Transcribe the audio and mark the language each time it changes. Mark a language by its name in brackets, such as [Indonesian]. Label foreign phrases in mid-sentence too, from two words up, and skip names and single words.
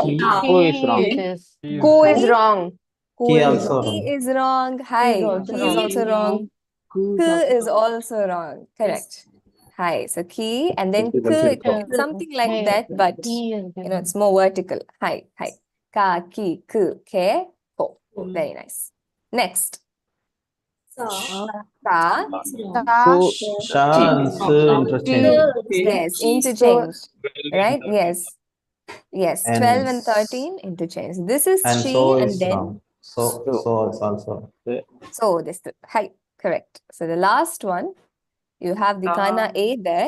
[English] Who is wrong? It is. Ko is wrong. Ko Ki is also wrong. Ki wrong. is wrong. Hi. also Ki is wrong. also wrong. K is also wrong. Correct. Hi. So ki and then k, something like Hey, that, but He is it's more vertical. Hi. Hi. [Japanese] Ka, ki, k, ke, ko. [English] Very nice. Next. Sa, Sa. Su, sha and su interchange. Yes, interchange. Right? Yes. Yes. And 12 and 13 interchange. This is And she so and is then wrong. So is also. so this. Hi. Correct. So the last one, you have the kana A there.